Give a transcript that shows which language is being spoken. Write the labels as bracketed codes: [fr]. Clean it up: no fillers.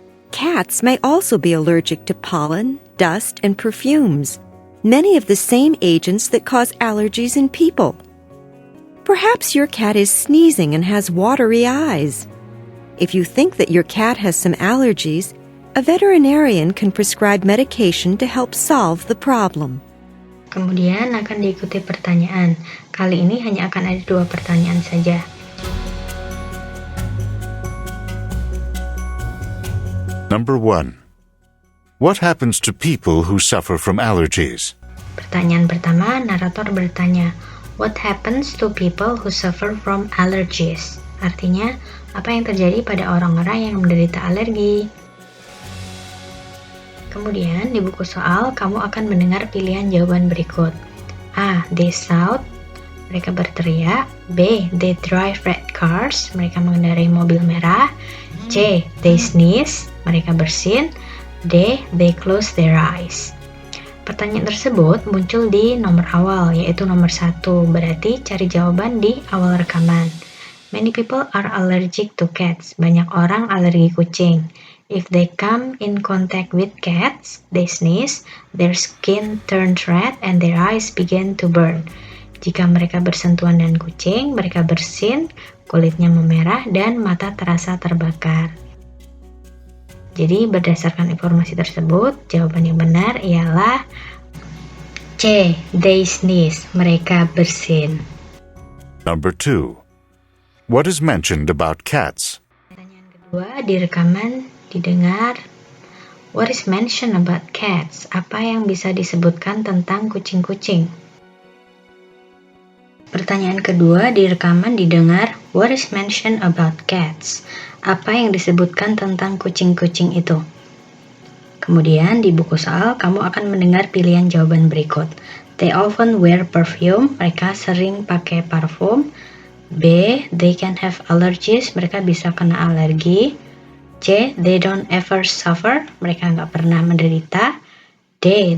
[en] Cats may also be allergic to pollen, dust, and perfumes, many of the same agents that cause allergies in people. Perhaps your cat is sneezing and has watery eyes. If you think that your cat has some allergies, a veterinarian can prescribe medication to help solve the problem. [id] Kemudian akan diikuti pertanyaan. Kali ini hanya akan ada 2 pertanyaan saja. [en] Number 1. What happens to people who suffer from allergies? [id] Pertanyaan pertama, narator bertanya, [en] what happens to people who suffer from allergies? [id] Artinya, apa yang terjadi pada orang-orang yang menderita alergi? Kemudian, di buku soal, kamu akan mendengar pilihan jawaban berikut. A. [en] They shout, [id] mereka berteriak. [en] B. They drive red cars, [id] mereka mengendarai mobil merah. [en] C. They sneeze, [id] mereka bersin. [en] D. They close their eyes. [id] Pertanyaan tersebut muncul di nomor awal, yaitu nomor 1. Berarti cari jawaban di awal rekaman. [en] Many people are allergic to cats. [id] Banyak orang alergi kucing. [en] If they come in contact with cats, they sneeze, their skin turns red, and their eyes begin to burn. [id] Jika mereka bersentuhan dengan kucing, mereka bersin, kulitnya memerah, dan mata terasa terbakar. Jadi berdasarkan informasi tersebut, jawaban yang benar ialah C. [en] They sneeze, [id] mereka bersin. [en] Number 2. What is mentioned about cats? [id] Pertanyaan kedua, di rekaman didengar, [en] what is mentioned about cats? [id] Apa yang bisa disebutkan tentang kucing-kucing? Pertanyaan kedua, di rekaman didengar, [en] what is mentioned about cats? [id] Apa yang disebutkan tentang kucing-kucing itu? Kemudian di buku soal, kamu akan mendengar pilihan jawaban berikut. [en] They often wear perfume, [id] mereka sering pakai parfum. [en] B. They can have allergies, [id] mereka bisa kena alergi. [en] C. They don't ever suffer, [id] mereka nggak pernah menderita. [en] D.